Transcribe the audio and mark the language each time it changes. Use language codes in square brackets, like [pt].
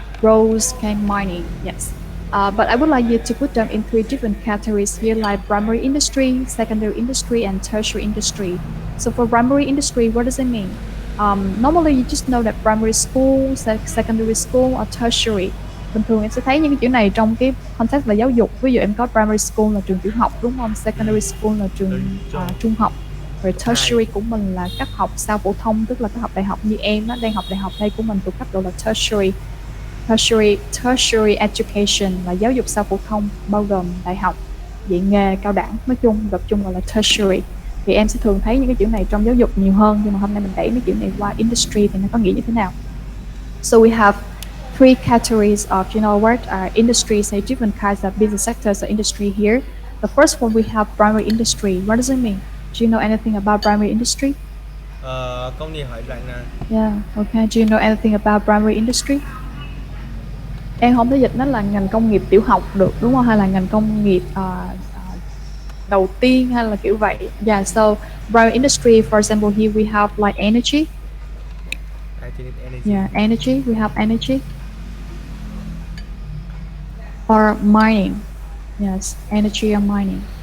[en] Roads, okay, mining, yes. But I would like you to put them in three different categories here, like primary industry, secondary industry, and tertiary industry. So for primary industry, what does it mean? Normally, you just know that primary school, secondary school, or tertiary. [vi] Bình thường em sẽ thấy những cái chữ này trong cái context là giáo dục. Ví dụ em có primary school là trường tiểu học, đúng không? Secondary school là trường trung học. Rồi tertiary của mình là cấp học sau phổ thông, tức là cấp học đại học. Như em đó, đang học đại học đây của mình thuộc cấp độ là tertiary. Tertiary education là giáo dục sau phổ thông, bao gồm đại học, dạy nghề, cao đẳng, nói chung tập trung gọi là tertiary. Thì em sẽ thường thấy những cái chữ này trong giáo dục nhiều hơn, nhưng mà hôm nay mình đẩy mấy chữ này qua industry thì nó có nghĩa như thế nào. [en] So we have three categories of, industries, say different kinds of business sectors of industry here. The first one, we have primary industry. What does it mean? Do you know anything about primary industry? [vi] Công ty hỏi lại nè. [en] Yeah, okay. Do you know anything about primary industry? [vi] Em không thể dịch nó là ngành công nghiệp tiểu học được, đúng không? Hay là ngành công nghiệp đầu tiên, hay là kiểu vậy. [en] Yeah, so primary industry, for example, here we have like energy. Yeah, energy. We have energy. Or mining. Yes, energy or mining.